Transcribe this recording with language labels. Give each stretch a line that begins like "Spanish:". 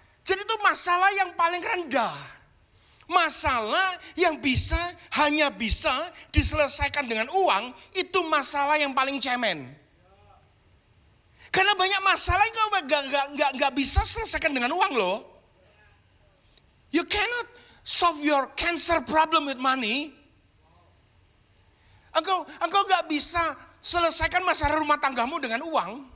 Indonesian: Jadi itu masalah yang paling rendah. Masalah yang hanya bisa diselesaikan dengan uang, itu masalah yang paling cemen. Karena banyak masalah yang gak bisa selesaikan dengan uang loh.
English: You cannot solve your cancer problem with money.
Indonesian: Engkau gak bisa selesaikan masalah rumah tanggamu dengan uang.